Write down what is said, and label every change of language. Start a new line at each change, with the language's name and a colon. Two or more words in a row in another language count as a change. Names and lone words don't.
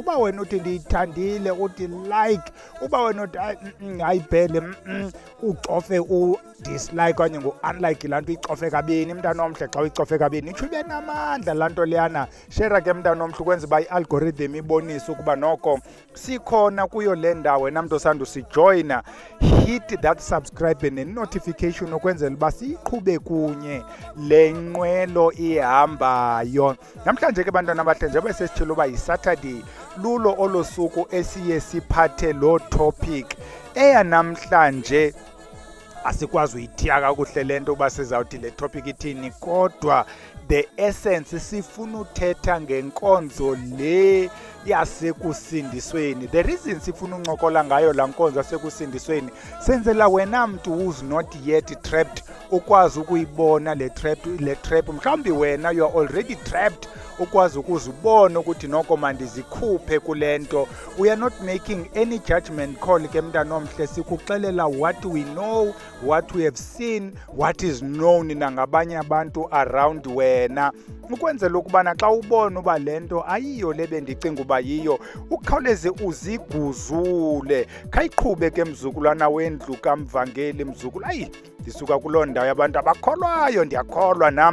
Xhosa: Uba wena uthi ndiyithandile uthi like, uba wena uthi ayibhele ucofe dislike okanye ngu-unlike laa nto uyicofe kabini mntana omhle. Xa uyicofe kabini itsho ibe namandla laa nto leyana. Shera ke mntana omhle ukwenza uba i-algorithm ibonise ukuba noko sikhona kuyo le ndawo. Wena mntu osanda usijoyina,
English: hit that subscribe
Xhosa: ne-notification ukwenzela uba siyiqhube kunye le nqwelo ihambayo. Namhlanje ke bantwana abahle, njengoba sesitshilo uba yiSaturday, lulo olo suku esiye siphathe lo topic namhlanje. Asikwazi uyithiya kakuhle le nto uba sizawuthi le topic ithini, kodwa
English: the essence
Xhosa: sifuna uthetha ngenkonzo le yasekusindisweni.
English: The reason
Xhosa: sifuna uncokola ngayo laa nkonzo yasekusindisweni, senzela wena mntu
English: who's not yet trapped
Xhosa: ukwazi ukuyibona le trap. Mhlawumbi wena
English: you are already trapped,
Xhosa: ukwazi ukuzibona ukuthi noko mandizikhuphe kule nto.
English: We are not making any judgment call
Xhosa: ke mntana omhle, sikuxelela
English: what we know, what we have seen, what is known
Xhosa: nangabanye abantu around wena, ukwenzela ukubana xa ubona uba le nto ayiyo le bendicinga uba yiyo, ukhawuleze uziguzule. Khayiqhube ke mzukulwana wendlu kaMvangeli, mzukulu. Ndisuka kuloo ndawo yabantu abakholwayo, ndiyakholwa nam.